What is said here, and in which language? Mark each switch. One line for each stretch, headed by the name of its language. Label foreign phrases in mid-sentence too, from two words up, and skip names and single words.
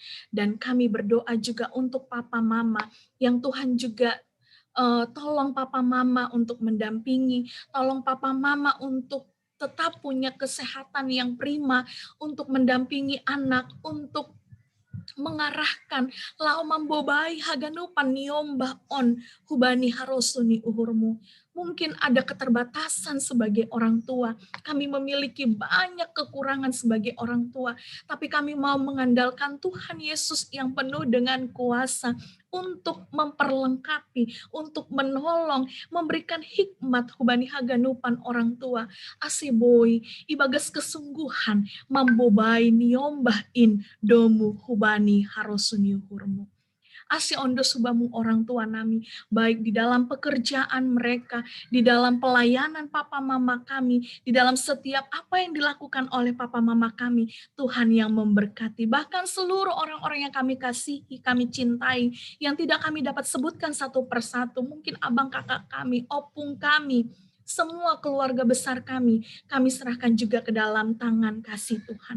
Indonesian: Dan kami berdoa juga untuk papa mama yang Tuhan juga tolong papa mama untuk mendampingi, tolong papa mama untuk tetap punya kesehatan yang prima, untuk mendampingi anak, untuk mengarahkan
Batak Simalungun: lau mambobai haganupan niomba on hubani harosuni uhurmu.
Indonesian: Mungkin ada keterbatasan sebagai orang tua. Kami memiliki banyak kekurangan sebagai orang tua. Tapi kami mau mengandalkan Tuhan Yesus yang penuh dengan kuasa untuk memperlengkapi, untuk menolong, memberikan hikmat
Batak Simalungun: hubani haganupan
Indonesian: orang tua.
Batak Simalungun: Asiboi, ibagas kesungguhan, mambobai niombah in domu hubani harosuni uhurmu. Asi ondo subamu orang tua nami,
Indonesian: baik di dalam pekerjaan mereka, di dalam pelayanan papa mama kami, di dalam setiap apa yang dilakukan oleh papa mama kami, Tuhan yang memberkati. Bahkan seluruh orang-orang yang kami kasihi, kami cintai, yang tidak kami dapat sebutkan satu persatu, mungkin abang kakak kami, opung kami, semua keluarga besar kami serahkan juga ke dalam tangan kasih Tuhan.